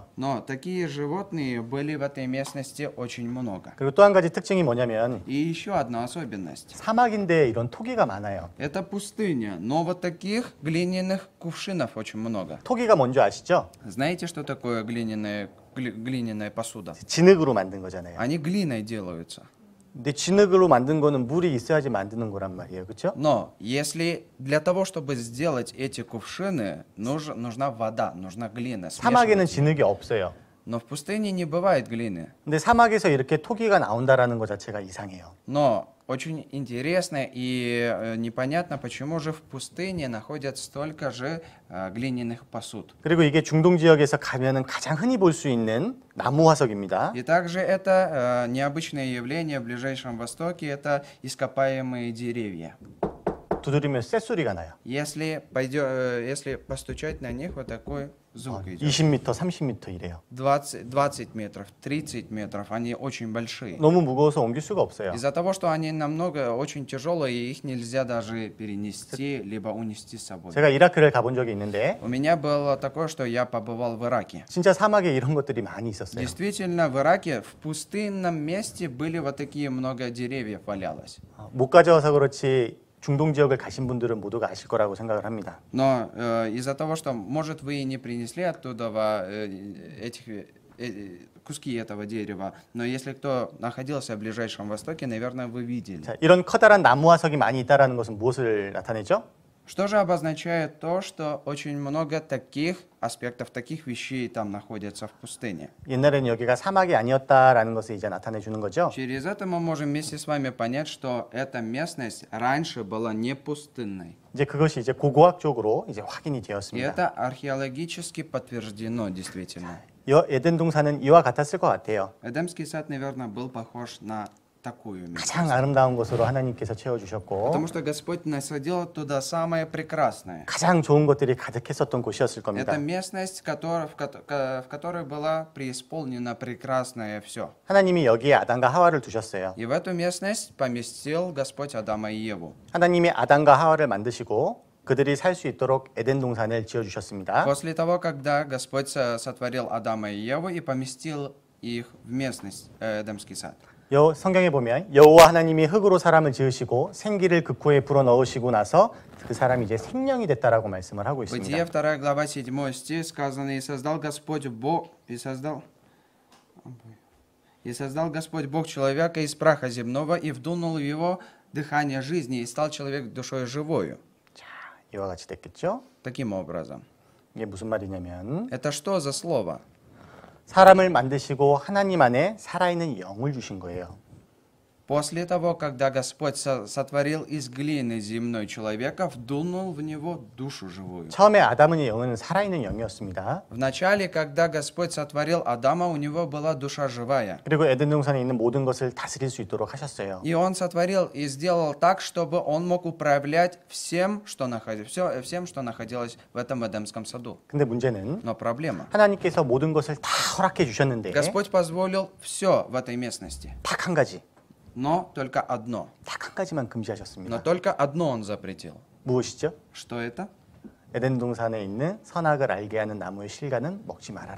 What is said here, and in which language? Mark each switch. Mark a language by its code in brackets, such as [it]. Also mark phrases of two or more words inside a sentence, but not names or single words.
[ru] Но такие животные были в этой местности очень много. [ko] 그리고 또 한 가지 특징이 뭐냐면 [ru] И еще одна особенность. [ko] 사막인데 이런 토기가 많아요. [ru] Это пустыня, но вот таких глиняных кувшинов очень много. [ko] 토기가 뭔지 아시죠? [ru] Знаете, что такое глиняная посуда? [ko] 진흙으로 만든 거잖아요. [ru] Они глиной делаются. [ko] 근데 진흙으로 만든 거는 물이 있어야지 만드는 거란 말이에요. 그렇죠? [ru] Но если для того, чтобы сделать эти кувшины, нужна вода, нужна глина. [ko] 사막에는 [ru] смешивать. [ko] 진흙이 없어요. [ru] Но в пустыне не бывает глины. [ko] 근데 사막에서 이렇게 토기가 나온다라는 것 자체가 이상해요. [ru] Но очень интересно и непонятно, почему же в пустыне находят столько же глиняных посуд. [ko] 그리고 이게 중동 지역에서 가면은 가장 흔히 볼 수 있는 на무 화석입니다. [ru] И также это необычное явление в Ближайшем Востоке, это ископаемые деревья. [ko] 두드리면 쇳소리가 나요. [ru] Если постучать на них, вот такой звук идет. [ko] 20m, 30m 이래요. [ru] 20 метров, 30 метров, они очень большие. [ko] 너무 무거워서 옮길 수가 없어요. [ru] Из-за того, что они намного очень тяжелые, и их нельзя даже перенести, либо унести с собой. [ko] 제가 이라크를 가본 적이 있는데 [ru] У меня было такое, что я побывал в Ираке. [ko] 진짜 사막에 이런 것들이 많이 있었어요. [ru] Действительно, в Ираке в пустынном месте были вот такие много деревьев валялось. [ko] 못 가져와서 그렇지 중동 지역을 가신 분들은 모두가 아실 거라고 생각을 합니다. [ru] Но из-за того, что, может, вы и не принесли оттуда куски этого дерева, но если кто находился в Ближайшем Востоке, наверное, вы видели. [ko] 자, 이런 커다란 나무 화석이 많이 있다라는 것은 무엇을 나타내죠? [ru] Что же обозначает то, что очень много таких аспектов, таких вещей там находятся в пустыне? [ko] 옛날에는 여기가 사막이 아니었다라는 것을 이제 나타내 주는 거죠. [ru] Через это мы можем вместе с вами понять, что эта местность раньше была не пустынной. [ko] 이제 그것이 이제 고고학적으로 이제 확인이 [ru] И [ko] 되었습니다. [ru] это археологически подтверждено действительно. [ko] 이 에덴 동산은 이와 같았을 것 같아요. [ru] Эдемский сад, наверное, был похож на такую местность. [ko] 가장 아름다운 것으로 하나님께서 채워주셨고 [ru] Потому что Господь насадил туда самое прекрасное. [ko] 가장 좋은 것들이 가득했었던 곳이었을 겁니다. [ru] Это местность, в которой была преисполнена прекрасное все. [ko] 하나님이 여기에 아담과 하와를 두셨어요. [ru] И в эту местность поместил Господь Адама и Еву. [ko] 하나님이 아담과 하와를 만드시고 그들이 살 수 있도록 에덴 동산을 지어주셨습니다. [ru] После того, когда Господь сотворил Адама и Еву и поместил их в местность, Эдемский сад. [ko] 성경에 보면 여호와 하나님이 흙으로 사람을 지으시고 생기를 그 코에 불어 넣으시고 나서 그 사람이 이제 생명이 됐다라고 말씀을 하고 [ru] Бытие, [ko] 있습니다. [ru] 2 глава, 7 стих, сказано, «И создал Господь Бог человека из праха земного, и вдунул в его дыхание жизни, и стал человек душой живою». [ko] 자, 이와 같이 됐겠죠? [ru] Таким образом. [ko] 이게 무슨 말이냐면 [ru] Это что за слово? [ko] 사람을 만드시고 하나님 안에 살아있는 영을 주신 거예요. [ru] После того, когда Господь сотворил из глины земной человека, вдунул в него душу живую. [ko] 처음에 아담의 영은 살아있는 영이었습니다. [ru] Вначале, когда Господь сотворил Адама, у него была душа живая. [ko] 그리고 에덴 동산에 있는 모든 것을 다스릴 수 있도록 하셨어요. [ru] И Он сотворил и сделал так, чтобы Он мог управлять всем, что находилось в этом Эдемском саду. [ko] 근데 문제는 [ru] Но проблема. [ko] 하나님께서 모든 것을 다 허락해 주셨는데 [ru] Господь позволил все в этой местности. [ko] 딱 한 가지, [ru] Но только одно. [ko] 딱 한 가지만 [ru] Но [ko] 금지하셨습니다. [ru] только одно Он запретил. [ko] 무엇이죠? [ru] Что это? [ko] 에덴 동산에 있는 선악을 알게 하는 나무의 실과는 먹지 말아라.